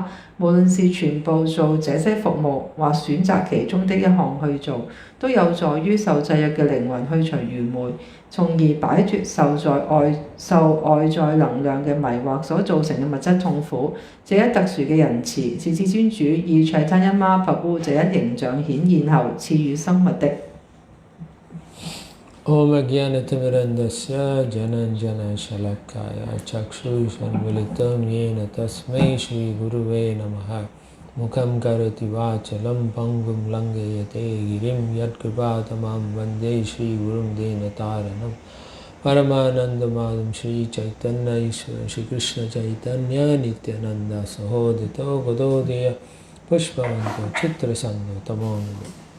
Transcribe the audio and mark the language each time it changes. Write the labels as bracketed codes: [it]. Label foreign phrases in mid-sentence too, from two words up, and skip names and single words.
[yue] 無論是全部做這些服務，或選擇其中的一項去做，都有助於受制約嘅靈魂去除愚昧，從而擺脫受外在能量嘅迷惑所造成嘅物質痛苦。這一特殊嘅仁慈是至尊主以 Chaitanya Mahaprabhu 這一形象顯現後賜予生物的。 [sa] Om Ajnanatimirandasya Jananjana Shalakaya Chakshushanmilitam Yena Tasmai Shri Guruve Namaha Mukham Karati Vachalam Pangum Langayate Girim Yatkripātamam Vande Shri Gurum Denataranam Paramanandamadam Shri Chaitanya Ishvara Shri Krishna Chaitanya Nityananda Sahodito Gododeya Pushpavanto Chitrasando Tamonam